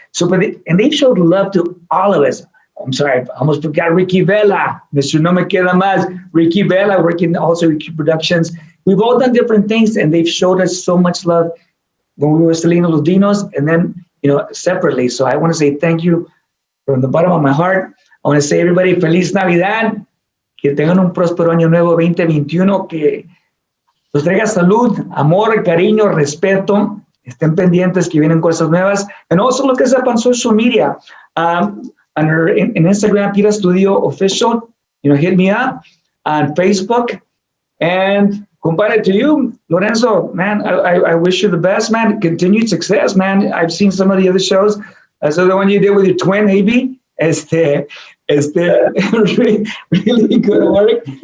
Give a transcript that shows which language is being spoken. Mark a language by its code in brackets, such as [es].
[en] And they've showed love to all of us. I'm sorry, I almost forgot Ricky Vela. Mr. No Me Queda Más. Ricky Vela, working also Ricky Productions. We've all done different things, and they've showed us so much love when we were Selena Los Dinos, and then, separately. So I want to say thank you from the bottom of my heart. I want to say, everybody, Feliz Navidad. [es] Que tengan un próspero año nuevo 2021, que nos traiga salud, amor, cariño, respeto. Estén pendientes que vienen cosas nuevas. [en] And also look us up on social media. In Instagram, Peter Studio Official. Hit me up on Facebook. And compadre, to you, Lorenzo, man, I wish you the best, man. Continued success, man. I've seen some of the other shows. So the one you did with your twin, AB, really, really good work.